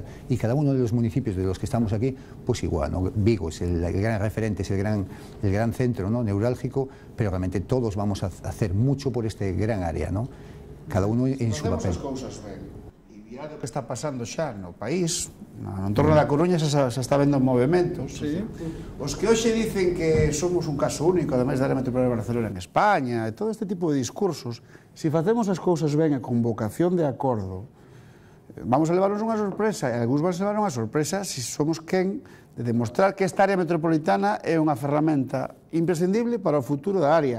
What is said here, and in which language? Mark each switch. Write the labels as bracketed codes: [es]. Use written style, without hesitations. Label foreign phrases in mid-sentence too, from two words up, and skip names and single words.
[es] Y cada uno de los municipios de los que estamos aquí, pues igual, ¿no? Vigo es el gran referente, es el gran centro, ¿no? Neurálgico, pero realmente todos vamos a hacer mucho por este gran área, ¿no? Cada uno en su papel. [gl] O que está pasando xa no país, no entorno da Coruña xa está vendo movimentos. Sí. Os que hoxe dicen que somos un caso único, ademais da área metropolitana de Barcelona en España, e todo este tipo de discursos, se facemos as cousas ben e con vocación de acordo, vamos a levarnos unha sorpresa, e algúns van a levar unha sorpresa se somos quen de demostrar que esta área metropolitana é unha ferramenta imprescindible para o futuro da área.